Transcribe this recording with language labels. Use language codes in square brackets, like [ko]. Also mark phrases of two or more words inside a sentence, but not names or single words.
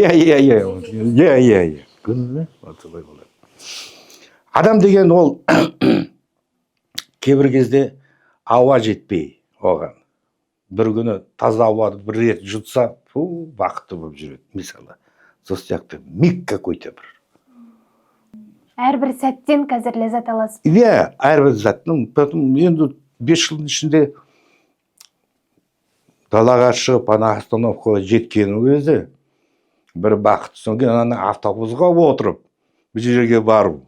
[kk] Иә. Күніне солай болады. Адам деген ол кейбір кезде ауа жетпей оған. Бір күні таза ауаны бір рет жұтса, бақытты болып жүреді. Мысалы, сол сияқты [ru] миг какой-то [kk] бір. Әрбір сәттен қазір ләззат аласыз. Иә, әрбір заттың. Енді 5 жылдың ішінде далаға шығып, ана остановкаға жеткен өзі бір бақыт. Содан кейін ана автобусқа отырып, бір жерге бару.